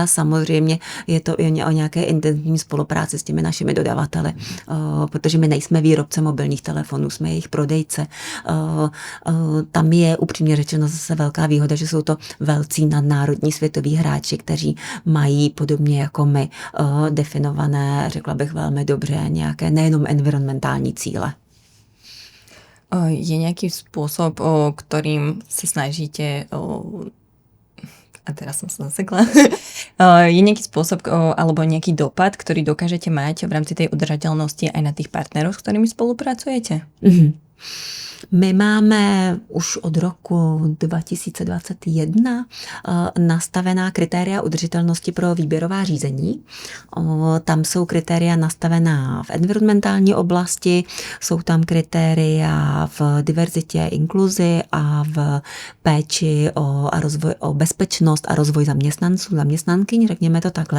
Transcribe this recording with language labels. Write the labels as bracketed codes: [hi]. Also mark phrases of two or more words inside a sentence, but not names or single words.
[cs] Samozřejmě je to i o nějaké intenzivní spolupráci s těmi našimi dodavateli, protože my nejsme výrobce mobilních telefonů, jsme jejich prodejce. Tam je upřímně řečeno zase velká výhoda, že jsou to velcí nadnárodní světoví hráči, kteří mají podobně jako my definované, řekla bych velmi dobře, nějaké nejenom environmentální cíle. [sk] Je nejaký spôsob, ktorým sa snažíte a teraz som sa zasekla. Je nejaký spôsob alebo nejaký dopad, ktorý dokážete mať v rámci tej udržateľnosti aj na tých partnerov, s ktorými spolupracujete? Mm-hmm. [cs] My máme už od roku 2021 nastavená kritéria udržitelnosti pro výběrová řízení. Tam jsou kritéria nastavená v environmentální oblasti, jsou tam kritéria v diverzitě, inkluzi a v péči o bezpečnost a rozvoj zaměstnanců, zaměstnankyň, řekněme to takhle.